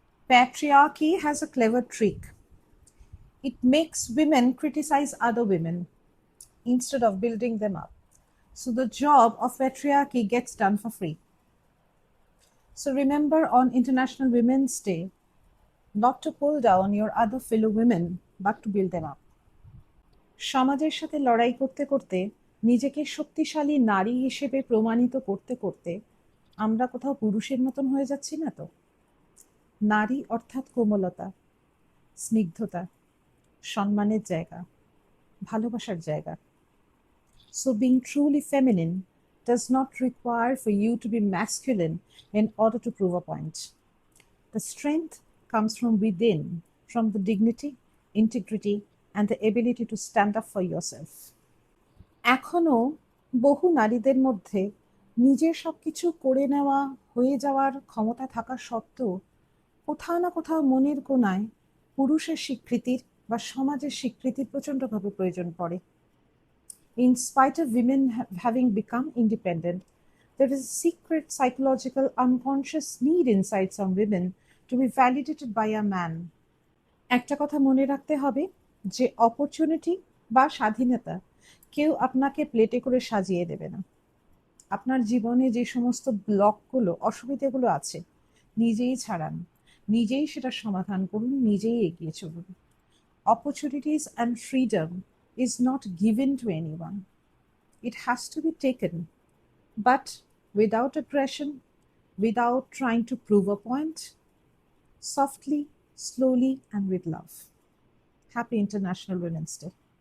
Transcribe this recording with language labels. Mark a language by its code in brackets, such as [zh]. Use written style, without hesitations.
[en] Patriarchy has a clever trick. It makes women criticize other women instead of building them up. So the job of patriarchy gets done for free. So remember on International Women's Day not to pull down your other fellow women but to build them up. [bn] সমাজের সাথে লড়াই করতে করতে নিজেকে শক্তিশালী নারী হিসেবে প্রমাণিত করতে করতে আমরা কোথাও পুরুষের মতন হয়ে যাচ্ছি না তো? নারী অর্থাৎ কোমলতা, স্নিগ্ধতা, সম্মানের জায়গা, ভালোবাসার জায়গা. [en] So being truly feminine does not require for you to be masculine in order to prove a point. The strength comes from within, from the dignity, integrity, and the ability to stand up for yourself. [bn] এখনো বহু নারীদের মধ্যে নিজের সবকিছু করে নেওয়া, হয়ে যাওয়ার ক্ষমতা থাকা সত্ত্বেও কোথাও না কোথাও মনের কোণায় পুরুষের স্বীকৃতির বা সমাজের স্বীকৃতির প্রচণ্ডভাবে প্রয়োজন পড়ে. [en] In spite of women having become independent, there is a secret psychological unconscious need inside some women to be validated by a man. [bn] একটা কথা মনে রাখতে হবে যে অপরচুনিটি বা স্বাধীনতা কেউ আপনাকে প্লেটে করে সাজিয়ে দেবে না. আপনার জীবনে যে সমস্ত ব্লকগুলো, অসুবিধাগুলো আছে, নিজেই ছাড়ান, নিজেই সেটা সমাধান করুন, নিজেই এগিয়ে চলুন. [en] Opportunities and freedom is not given to anyone. It has to be taken, but without aggression, without trying to prove a point, softly, slowly, and with love. Happy International Women's Day.